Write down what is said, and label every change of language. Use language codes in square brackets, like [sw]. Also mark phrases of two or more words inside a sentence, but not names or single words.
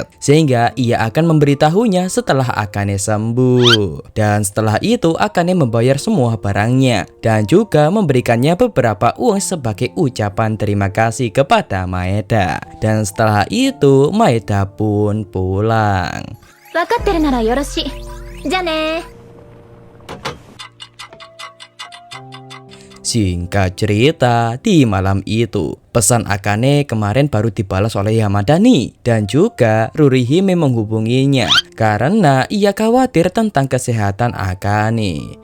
[id] Sehingga ia akan memberitahunya setelah Akane sembuh. Dan setelah itu Akane membayar semua barangnya dan juga memberikannya beberapa uang sebagai ucapan terima kasih kepada Maeda. Dan setelah itu Maeda pun pulang. [ja] 分かってるならよろしい。じゃあね。 [id] Singkat cerita, di malam itu pesan Akane kemarin baru dibalas oleh Yamada nih. Dan juga Rurihime menghubunginya karena ia khawatir tentang kesehatan Akane.